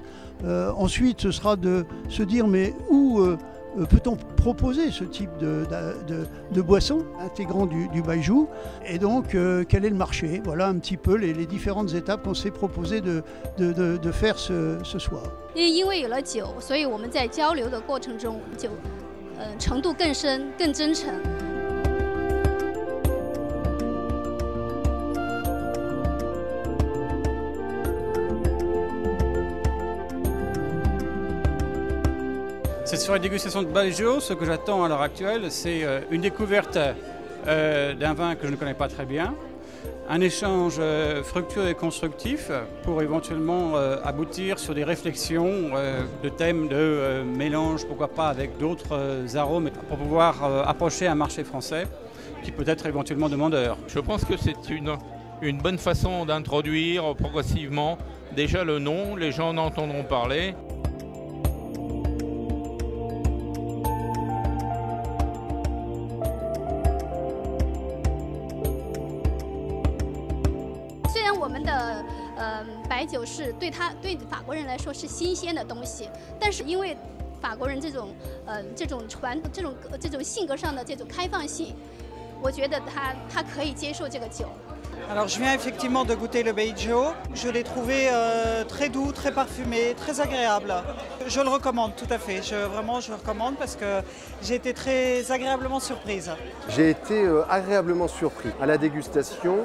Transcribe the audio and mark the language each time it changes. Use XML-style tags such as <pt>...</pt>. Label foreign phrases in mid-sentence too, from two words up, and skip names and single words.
<fr>Ensuite, ce sera de se dire mais où peut-on proposer ce type de boisson intégrant du baijiu et donc quel est le marché? Voilà un petit peu les différentes étapes qu'on s'est proposé de faire ce soir.</fr> <zh>因为有了酒，所以我们在交流的过程中就程度更深、更真诚。</zh> <fr>Cette soirée de dégustation de baijiu, ce que j'attends à l'heure actuelle, c'est une découverte d'un vin que je ne connais pas très bien, un échange fructueux et constructif pour éventuellement aboutir sur des réflexions de thèmes de mélange, pourquoi pas avec d'autres arômes, pour pouvoir approcher un marché français qui peut être éventuellement demandeur. Je pense que c'est une bonne façon d'introduire progressivement déjà le nom, les gens en entendront parler.</fr> <zh>我们的白酒是对法国人来说是新鲜的东西，但是因为法国人这种性格上的这种开放性，我觉得他可以接受这个酒。</zh> <fr>Alors je viens effectivement de goûter le baijiu, je l'ai trouvé très doux, très parfumé, très agréable. Je le recommande tout à fait, vraiment je le recommande parce que j'ai été très agréablement surprise. J'ai été agréablement surpris à la dégustation.</fr>